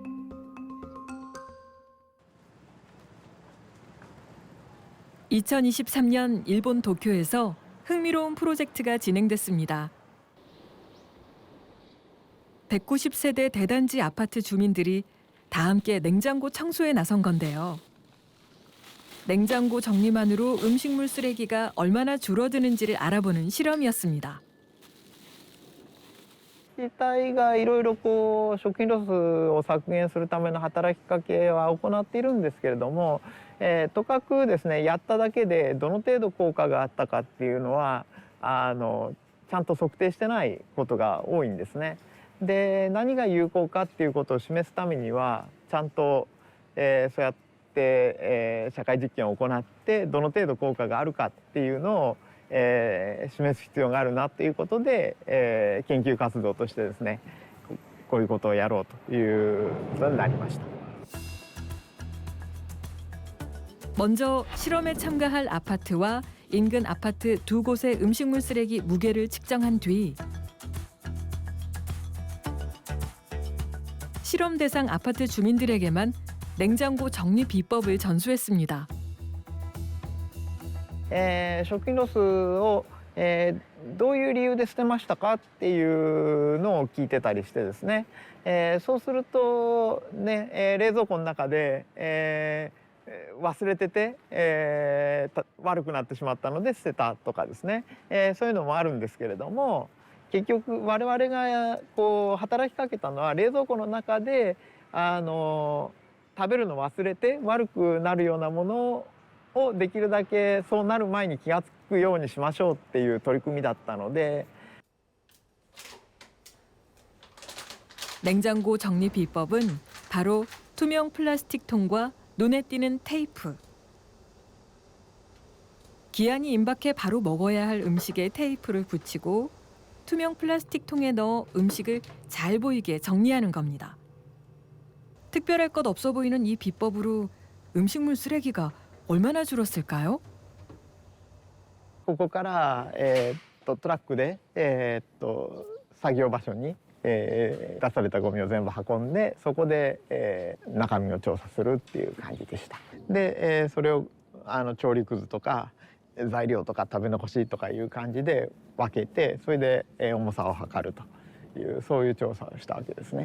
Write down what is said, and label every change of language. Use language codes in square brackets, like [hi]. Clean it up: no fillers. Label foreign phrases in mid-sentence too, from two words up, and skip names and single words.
[ko] (2023년) 일본 도쿄에서 흥미로운 프로젝트가 진행됐습니다. 190세대 대단지 아파트 주민들이 다 함께 냉장고 청소에 나선 건데요. 냉장고 정리만으로 음식물 쓰레기가 얼마나 줄어드는지를 알아보는 실험이었습니다. [ja] 自治体がいろいろ食品ロスを削減するための働きかけは行っているんですけれども、とかくですね、やっただけでどの程度効果があったかっていうのはちゃんと測定してないことが多いんですね。で、何が有効かっていうことを示すためにはちゃんと、そうやって社会実験を行ってどの程度効果があるかっていうのを示す必要があるなということで、研究活動としてですね、こういうことをやろうということになりました。 [ko] 먼저 실험에 참가할 아파트와 인근 아파트 두 곳의 음식물 쓰레기 무게를 측정한 뒤 실험 대상 아파트 주민들에게만 냉장고 정리 비법을 전수했습니다. [ja] 食品ロスを、どういう理由で捨てましたかっていうのを聞いてたりしてですね、そうするとね、冷蔵庫の中で、忘れてて、悪くなってしまったので捨てたとかですね、そういうのもあるんですけれども、結局我々が働きかけたのは冷蔵庫の中で食べるの忘れて悪くなるようなものをできるだけそうなる前に気が付くようにしましょうっていう取り組みだったので。 [ko] 냉장고 정리 비법은 바로 투명 플라스틱 통과 눈에 띄는 테이프. 기한이 임박해 바로 먹어야 할 음식에 테이프를 붙이고 투명 플라스틱 통에 넣어 음식을 잘 보이게 정리하는 겁니다. 특별할 것 없어 보이는 이 비법으로 음식물 쓰레기가 얼마나 줄었을까요? [ja] ここから、トラックで、作業場所に、出されたゴミを全部運んでそこで、中身を調査するっていう感じでした。で、それを調理くずとか材料とか食べ残しとかいう感じで分けてそれで、重さを測るというそういう調査をしたわけですね。